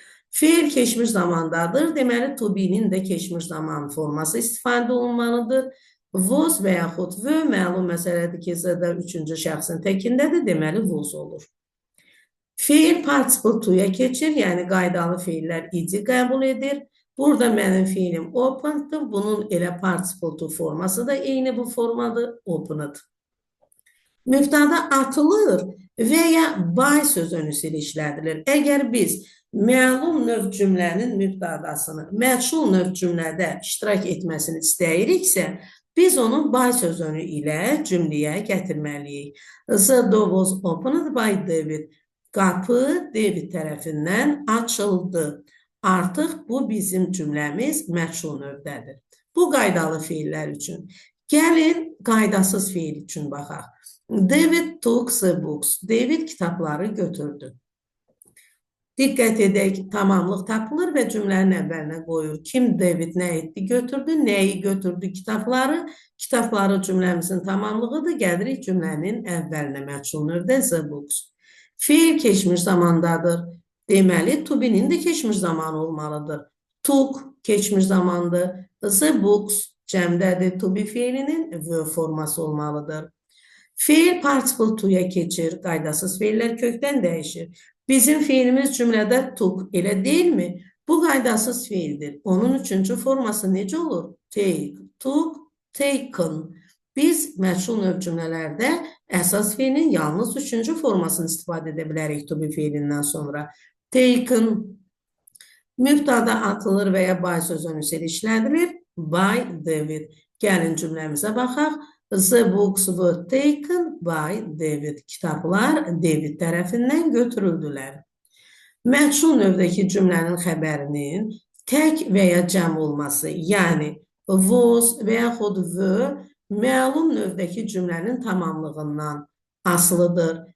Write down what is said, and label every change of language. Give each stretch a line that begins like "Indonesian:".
Azerbaijani: Feil keçmiş zamandadır. Deməli, to be-nin də keçmiş zaman forması istifadə olunmalıdır. Was və yaxud v məlum məsələdir ki, zədə üçüncü şəxsin təkindədir. Deməli, was olur. Feil participle to-ya keçir, yəni qaydalı feillər id qəbul edir. Burada mənim fiilim open'dır. Bunun elə participle to forması da eyni bu formadır, open'dır. Mübtada atılır və ya by sözünü işlədilir. Əgər biz məlum növ cümlənin mübtadasını məchul növ cümlədə iştirak etməsini istəyiriksə, biz onu by sözünü ilə cümləyə gətirməliyik.
English: The door was opened by David.
Azerbaijani: Qapı David tərəfindən açıldı. Artıq bu bizim cümləmiz məchul növdədir. Bu qaydalı feillər üçün. Gəlin qaydasız feil üçün baxaq.
English: David took the books.
Azerbaijani: David kitabları götürdü. Diqqət edək, tamamlıq tapılır və cümlənin əvvəlinə qoyur. Kim David nə etdi, götürdü, nəyi götürdü, kitabları. Kitabları cümləmizin tamamlığıdır. Gəlirik cümlənin əvvəlinə məchul növdə the books. Feil keçmiş zamandadır. Deməli, to be-nin də keçmiş zamanı olmalıdır. Took keçmiş zamandır. The books cəmdədir. To be feilinin were forması olmalıdır. Feil participle to'ya keçir, qaydasız feillər kökdən dəyişir. Bizim feilimiz cümlədə took, elə deyilmi? Bu qaydasız feildir. Onun üçüncü forması necə olur?
English: Take, took, taken.
Azerbaijani: Biz məchul növ cümlələrdə əsas feilin yalnız üçüncü formasını istifadə edə bilərik to be feilindən sonra. Taken, mübtada atılır və ya by sözünü işlədilir. By David. Gəlin cümləmizə baxaq.
English: The books were taken by David.
Azerbaijani: Kitablar David tərəfindən götürüldülər. Məchul növdəki cümlənin xəbərinin tək və ya cəm olması, yəni was və yaxud were məlum növdəki cümlənin tamamlığından asılıdır.